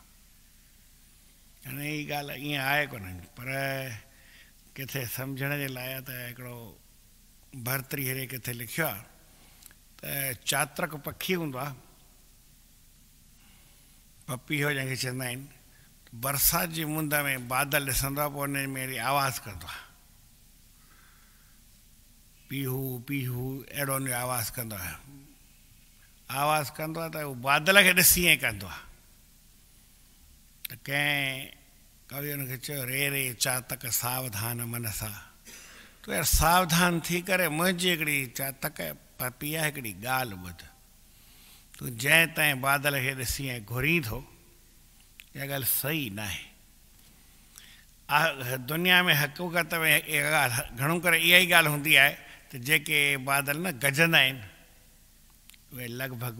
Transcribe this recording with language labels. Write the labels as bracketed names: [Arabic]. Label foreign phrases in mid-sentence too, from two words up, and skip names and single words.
[Sindhi] हाणे हीअ ॻाल्हि ईअं आहे कोन, पर किथे सम्झण जे लाइ त हिकिड़ो भर्तृहरे किथे लिखियो आहे त चात्रक पखी हूंदो आहे, पपीहो जंहिंखे चवंदा आहिनि, बरसाति जी मुंद में बादल ॾिसंदो आहे, पोइ उन में अहिड़ी आवाज़ु कंदो आहे, पीहू पीहू अहिड़ो उन जो आवाज़ु कंदो आहे। आवाज़ु कंदो आहे त उहो बादल खे ॾिसी ईअं कंदो आहे। त कंहिं कवि हुनखे चयो, [Sanskrit] रे रे चातक सावधान मन सां, [Sindhi] तो तो यार सावधान थी करे मुंहिंजी हिकिड़ी तक पपी आहे हिकिड़ी ॻाल्हि ॿुध तूं जंहिं ताईं बादल खे ॾिसी ऐं घुरी थो इहा ॻाल्हि सही न आहे दुनिया में हक़ीक़त में इहा ॻाल्हि घणो करे इहा ई ॻाल्हि हूंदी आहे त जेके बादल न गजंदा आहिनि उहे लॻभॻि